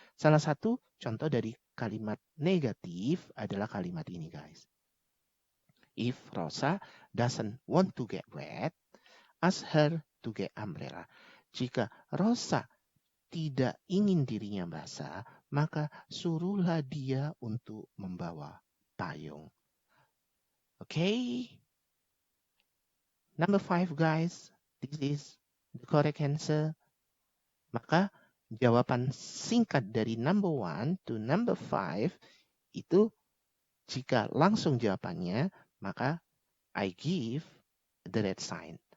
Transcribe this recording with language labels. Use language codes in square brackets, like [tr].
[id] Salah satu contoh dari kalimat negatif adalah kalimat ini, guys. [en] If Rosa doesn't want to get wet, ask her to get umbrella. [id] Jika Rosa tidak ingin dirinya basah, maka suruhlah dia untuk membawa payung. [en] Okay? Number 5, guys. This is the correct answer. [id] Maka jawaban singkat dari number 1 to number 5 itu jika langsung jawabannya, maka [en] I give the red sign.